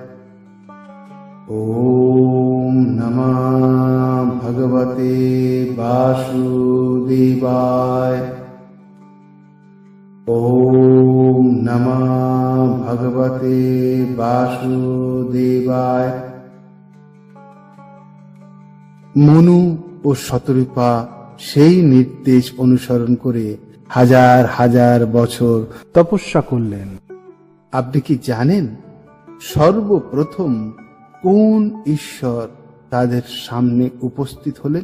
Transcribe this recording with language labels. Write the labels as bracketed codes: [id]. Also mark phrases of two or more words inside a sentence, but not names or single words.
[sa] ओम नमो भगवते वासुदेवाय। ओम नमो भगवते वासुदेवाय। [bn] মনু ও শতরূপা সেই নির্দেশ অনুসরণ করে হাজার হাজার বছর তপস্যা করলেন। আপনি কি জানেন সর্বপ্রথম কোন ঈশ্বর তাদের সামনে উপস্থিত হলেন?